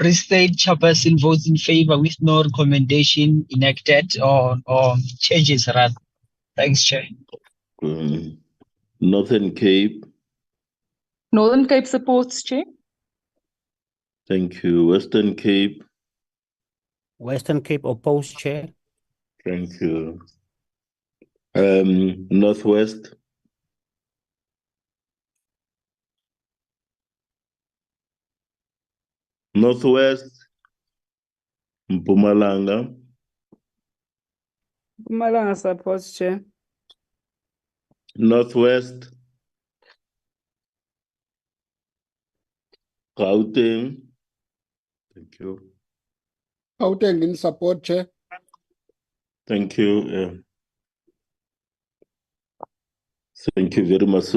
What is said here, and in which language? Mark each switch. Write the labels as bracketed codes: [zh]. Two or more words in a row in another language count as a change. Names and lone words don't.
[en] Free State Chairperson votes in favor with no recommendation enacted or changes rather. Thanks, Chair. Northern Cape. Northern Cape supports, Chair. Thank you. Western Cape. Western Cape opposed, Chair. Thank you. Northwest. Northwest. Mpumalanga. Mpumalanga supports, Chair. Northwest. Gauteng. Thank you. Gauteng in support, Chair. Thank you. Thank you very much.